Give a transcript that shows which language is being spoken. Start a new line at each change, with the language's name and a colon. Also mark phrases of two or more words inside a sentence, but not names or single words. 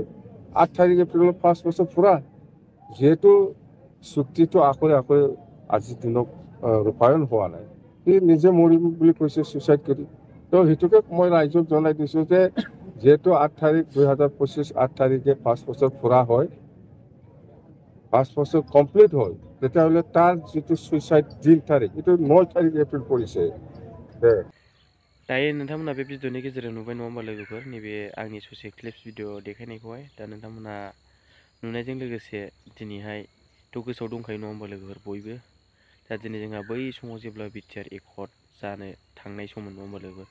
Assamese: 8 তাৰিখ এপ্ৰিলত 5 বছৰ পূৰা, যেহেতু চুক্তিটো আকরে আকরে আজিৰ দিনত ৰূপায়ণ হোৱা নাই, সি নিজে মৰিম বুলি কৈছে সুইচাইড কৰি। তো সেইটোকে মই ৰাইজক জনাই দিছোঁ যে যেহেতু 8 তাৰিখ 2025 8 তাৰিখে 5 বছৰ পূৰা হয়, 5 বছৰ কমপ্লিট হয়, তেতিয়াহ'লে তাৰ যিটো সুইচাইড দিন তাৰিখ এইটো 9 তাৰিখ এপ্ৰিল পৰিছে।
Bodo: दायो नोंथांमोना बे भिडिअनि गेजेरजों नुबाय नङा होमबा लोगोफोर, नैबे आंनि ससे क्लिप्स भिडिअ देखायनायखौहाय। दा नोंथांमोना नुनायजों लोगोसे दिनैहायथ' गोसोआव दंखायो नङा होमबा लोगोफोर बयबो। दा दिनै जोंहा बै समाव जेब्ला बिटिआर एकर्ड जानो थांनाय सममोन नङा होमबा लोगोफोर।